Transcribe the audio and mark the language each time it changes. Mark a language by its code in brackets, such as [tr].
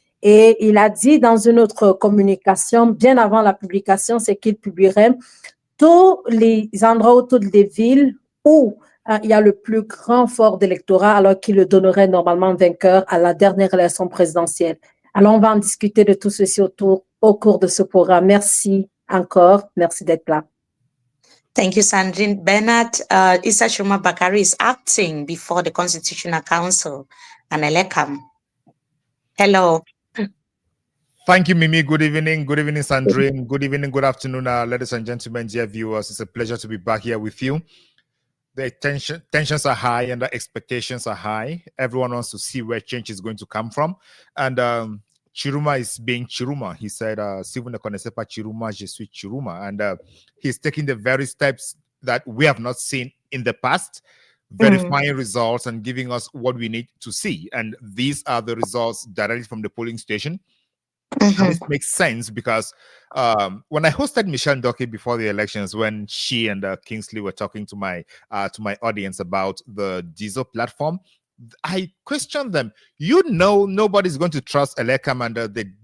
[fr] Et il a dit dans une autre communication, bien avant la publication, c'est qu'il publierait tous les endroits autour des villes où il y a le plus grand fort d'électorat, alors qu'il le donnerait normalement vainqueur à la dernière élection présidentielle. Alors, on va en discuter de tout ceci au cours de ce programme. Merci encore. Merci d'être là. [en] Thank you, Sandrine. Bernard, Issa Tchiroma Bakary is acting before the Constitutional Council and Elecam. Hello. Thank you, Mimi. Good evening, Sandrine. Good evening, good afternoon, ladies and gentlemen, dear viewers. It's a pleasure to be back here with you. The tensions are high and the expectations are high. Everyone wants to see where change is going to come from. And Tchiroma is being Tchiroma. He said, [fr] si vous ne connaissez pas Tchiroma, je suis Tchiroma. [en] And he's taking the very steps that we have not seen in the past, verifying results and giving us what we need to see. And these are the results directly from the polling station. And this makes sense because when I hosted Michelle Ndoke before the elections, when she and Kingsley were talking to my audience about the diesel platform, I questioned them. Nobody's going to trust Elecam and the